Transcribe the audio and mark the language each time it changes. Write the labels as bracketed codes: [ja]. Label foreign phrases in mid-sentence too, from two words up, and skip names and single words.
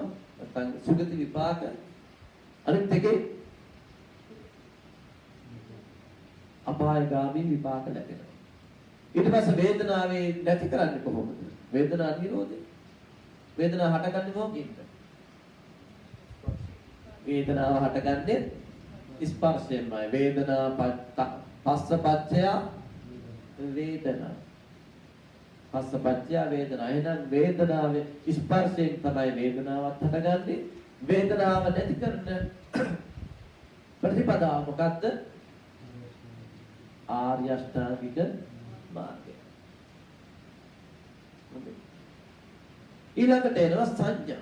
[si] නැත්නම් සුගති විපාක. අනිත් එකේ අපායගාමී විපාක ලැබෙනවා. ඊට පස්සේ වේදනාවේ නැති කරන්නේ කොහොමද? වේදනා නිරෝධය. වේදනාව හටගන්නේ මොකකින්ද? වේදනාව හටගන්නේ ස්පර්ශයෙන්මයි. [pi] වේදනා පස්සපච්චය වේදනා. පස්සපච්චය වේදනා. [si] එහෙනම් වේදනාවේ ස්පර්ශයෙන් තමයි වේදනාවත් හටගන්නේ. වේදනාව නැති කරන ප්‍රතිපදාව මොකද්ද? ආර්ය අෂ්ටාංගික මාර්ගය. ඊළඟට එනවා සංඥා.